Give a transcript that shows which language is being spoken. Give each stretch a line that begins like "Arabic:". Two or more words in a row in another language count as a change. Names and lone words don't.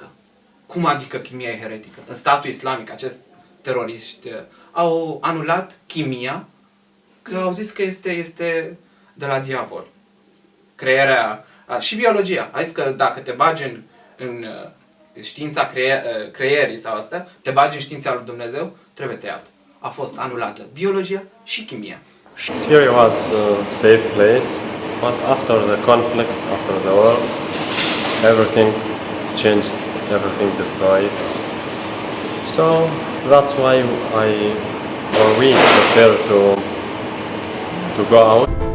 Romanian: Cum adică chimia e heretică? În statul islamic, acest teroriști au anulat chimia că au zis că este de la diavol. Crearea și biologia. A zis că dacă te bagi în știința creierii sau asta, te bagi în știința lui Dumnezeu, trebuie tăiat. A fost anulată biologia și chimia.
English: Syria was a safe place, but after the conflict, after the war, everything changed, everything destroyed. So that's why we prefer to go out.